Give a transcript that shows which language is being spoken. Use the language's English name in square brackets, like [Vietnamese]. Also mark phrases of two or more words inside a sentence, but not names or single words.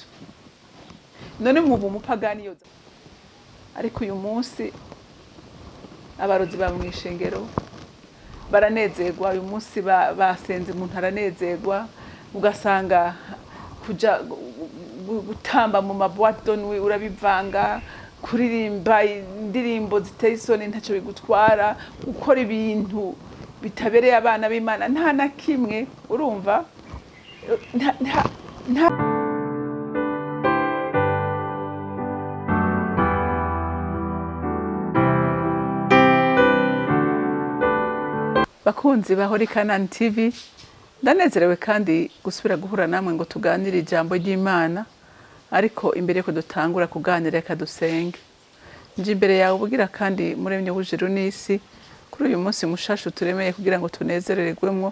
[Rundi] None mwumva umupagani yoza, ariko uyu munsi abarozi ba mwishengero baranezerwa, uyu munsi basenze umuntu aranezerwa, ugasanga kuja gutamba mu [French] maboîte de nuit [Rundi] urabivanga, kuririmba indirimbo ziteye isoni ntacyo bigutwara, gukora ibintu bitabereye abana b'Imana nta na kimwe. Urumva nta bakunzi bahora CANAAN TV, ndanezerewe kandi gusubira guhura namwe ngo tuganire ijambo ry'Imana. Ariko imbere ko dutangura kuganira reka dusenge. Nje imbere yawe ubugira kandi muremye w'ijuru n'isi, kuri uyu munsi mushashu turemeye kugira ngo tunezerererwemo.